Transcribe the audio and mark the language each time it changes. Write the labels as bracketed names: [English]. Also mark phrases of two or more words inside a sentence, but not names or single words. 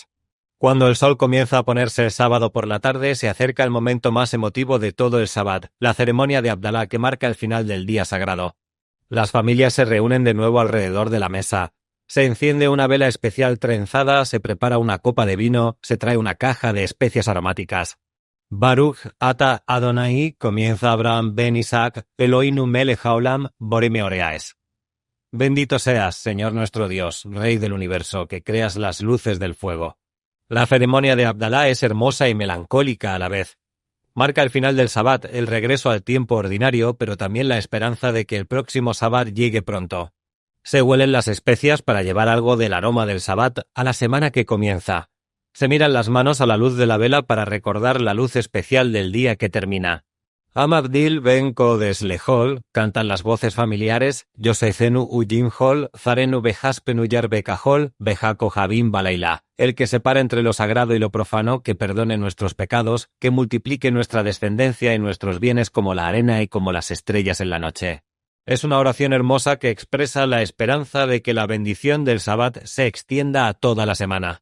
[Spanish] Cuando el sol comienza a ponerse el sábado por la tarde, se acerca el momento más emotivo de todo el Sabbat, la ceremonia de Abdalá que marca el final del día sagrado. Las familias se reúnen de nuevo alrededor de la mesa. Se enciende una vela especial trenzada, se prepara una copa de vino, se trae una caja de especias aromáticas. [Hebrew] ברוך אתה אדוני, [Spanish] comienza Abraham ben Isaac, [Hebrew] אלוהינו מלך העולם, בורא מאורי האש. [Spanish] Bendito seas, Señor nuestro Dios, Rey del universo, que creas las luces del fuego. La ceremonia de Abdalá es hermosa y melancólica a la vez. Marca el final del Sabbat, el regreso al tiempo ordinario, pero también la esperanza de que el próximo Sabbat llegue pronto. Se huelen las especias para llevar algo del aroma del Sabbat a la semana que comienza. Se miran las manos a la luz de la vela para recordar la luz especial del día que termina. [Hebrew] המבדיל בין קודש לחול, [Spanish] cantan las voces familiares, [Hebrew] יוספנו וימחול, זרענו וכספנו ירבה כחול, וככוכבים בלילה, [Spanish] el que separa entre lo sagrado y lo profano, que perdone nuestros pecados, que multiplique nuestra descendencia y nuestros bienes como la arena y como las estrellas en la noche. Es una oración hermosa que expresa la esperanza de que la bendición del Sabbat se extienda a toda la semana.